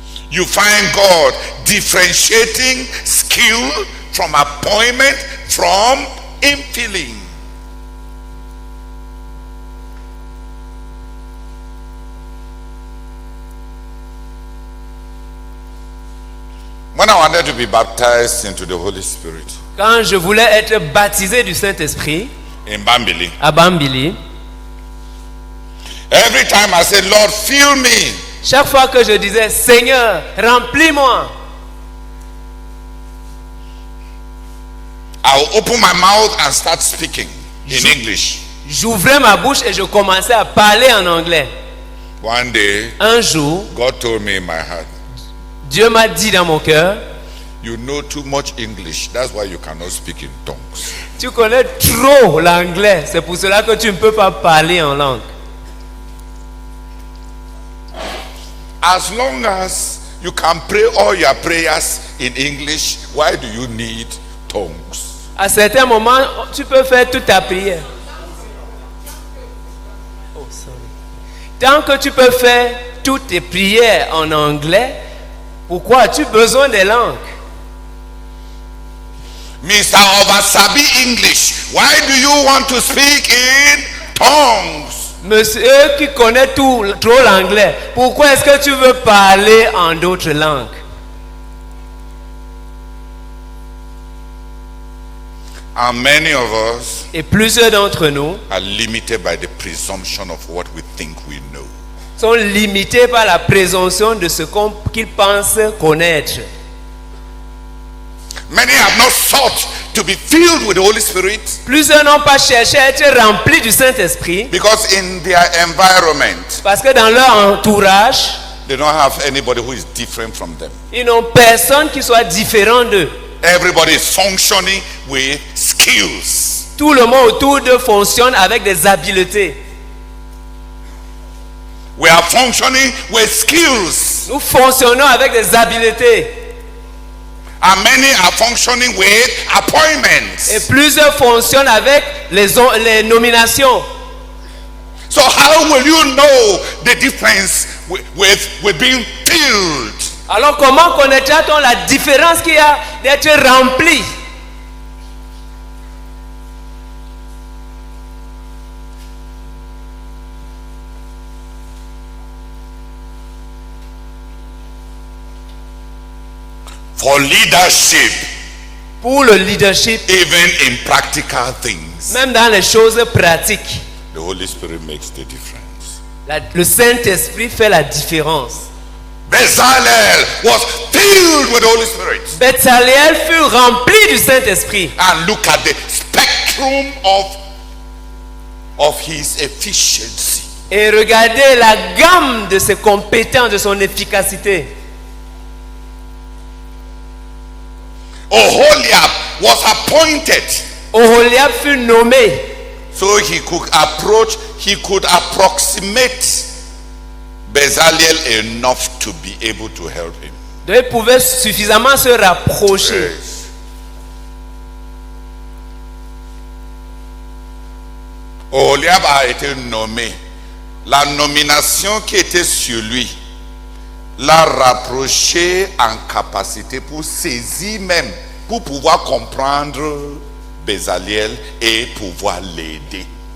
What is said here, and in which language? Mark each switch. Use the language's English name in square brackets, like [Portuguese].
[English] You find God differentiating skill from appointment, from infilling. When I wanted to be baptized into the Holy Spirit [French] Quand je voulais être baptisé du Saint-Esprit [English] in Bambili, [French] à Bambili, [English] every time I said, Lord, fill me, [French] chaque fois que je disais Seigneur, remplis-moi, [English] I will open my mouth and start speaking in English. [French] j'ouvrais ma bouche et je commençais à parler en anglais. [English] One day, [French] Un jour, [English] God told me in my heart, [French] Dieu m'a dit dans mon cœur, [English] you know too much English. That's why you cannot speak in tongues. [French] tu connais trop l'anglais, c'est pour cela que tu ne peux pas parler en langue. [English] As long as you can pray all your prayers in English, why do you need tongues? [French] À certains moments, tu peux faire toute ta prière. [English] Oh, sorry. [French] Tant que tu peux faire toutes tes prières en anglais, pourquoi as-tu besoin des langues? [English] Mr. Obasabi English, why do you want to speak in tongues? [French] Monsieur qui connaît trop l'anglais, pourquoi est-ce que tu veux parler en d'autres langues? [English] And many of us [French] Et plusieurs d'entre nous [English] are limited by the presumption of what we think we know. [French] sont limités par la présomption de ce qu'ils pensent connaître. [English] Many have not sought to be filled with the Holy Spirit [French] Plusieurs n'ont pas cherché à être remplis du Saint-Esprit [English] because in their environment, [French] parce que dans leur entourage, [English] they don't have anybody who is different from them. [French] ils n'ont personne qui soit différent d'eux. [English] Everybody is functioning with skills. [French] Tout le monde autour d'eux fonctionne avec des habiletés. [English] We are functioning with skills. [French] Nous fonctionnons avec des habiletés. [English] And many are functioning with appointments. [French] Et plusieurs fonctionnent avec les nominations. [English] So how will you know the difference with being filled? [French] Alors comment connaîtra-t-on la différence qu'il y a d'être rempli? [English] For leadership, [French] Pour le leadership, [English] even in practical things, [French] même dans les choses pratiques, [English] the Holy Spirit makes the difference. [French] le Saint-Esprit fait la différence. [English] Bezalel was filled with the Holy Spirit. [French] Bezalel fut rempli du Saint-Esprit. [English] And look at the spectrum of his efficiency. [French] Et regardez la gamme de ses compétences, de son efficacité. [English] Oholiab was appointed. [French] Oholiab fut nommé. [English] So he could approximate Bezalel enough to be able to help him. [French] Donc il pouvait suffisamment se rapprocher. [English] Yes. [French] Oholiab a été nommé. La nomination qui était sur lui l'a rapproché en capacité pour saisir même, pour pouvoir comprendre Bezalel et pouvoir l'aider.